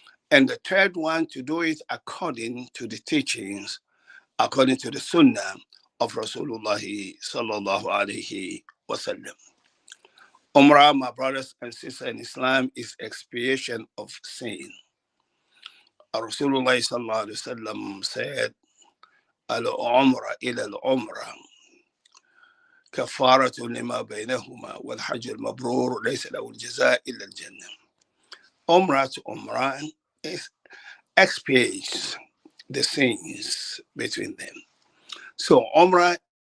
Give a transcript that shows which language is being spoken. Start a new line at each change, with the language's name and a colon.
English: And the third one, to do it according to the teachings, according to the sunnah of Rasulullah sallallahu alaihi wasallam. Umrah, my brothers and sisters in Islam, is expiation of sin.
Arabic: Rasulullah sallallahu alaihi wasallam said, al-umrah ila al-umrah كفارة لما بينهما والحج المبرور ليس له الجزاء إلا الجنة.
English: Umrah to Umrah is expiates the sins between them. So Umrah